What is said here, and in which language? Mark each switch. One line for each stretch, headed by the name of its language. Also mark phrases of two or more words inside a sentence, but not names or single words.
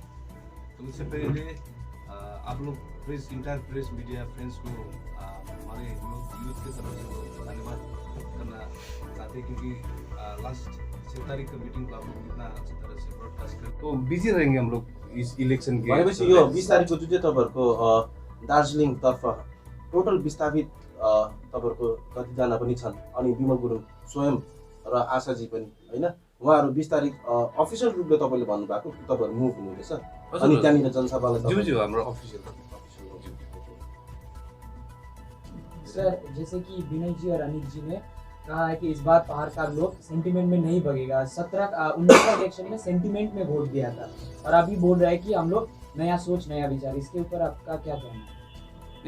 Hindi: तो उससे पहले आप लोग प्रेस,
English: entire press media friends
Hindi: को हमारे यूथ के तरफ से धन्यवाद करना चाहते हैं, क्योंकि लास्ट 6 तारीख का मीटिंग को आप लोग इतना अच्छी तरह से ब्रॉडकास्ट कर, तो बिजी रहेंगे हम लोग इस इलेक्शन के।
Nepali: भनेपछि यो 20 तारिखको जुन चाहिँ तपाईँहरूको दार्जिलिङतर्फ टोटल विस्थापित तपाईँहरूको कतिजना पनि छन्, अनि विमल गुरुङ स्वयं र आशाजी पनि, होइन, उहाँहरू 20 तारिख अफिसियल रूपले तपाईँले भन्नुभएको तपाईँहरू मुभ हुनुहुँदैछ अनि त्यहाँनिर जनसभालाई हाम्रो अफिसियल।
Hindi: सर, जैसे कि विनय जी और अनिल जी ने कहा है कि इस बार पहाड़ का लोग सेंटिमेंट में नहीं भगेगा। 19 इलेक्शन में सेंटिमेंट में वोट दिया था और अभी बोल रहा है कि हम लोग नया सोच, नया विचार। इसके ऊपर आपका क्या कहना है?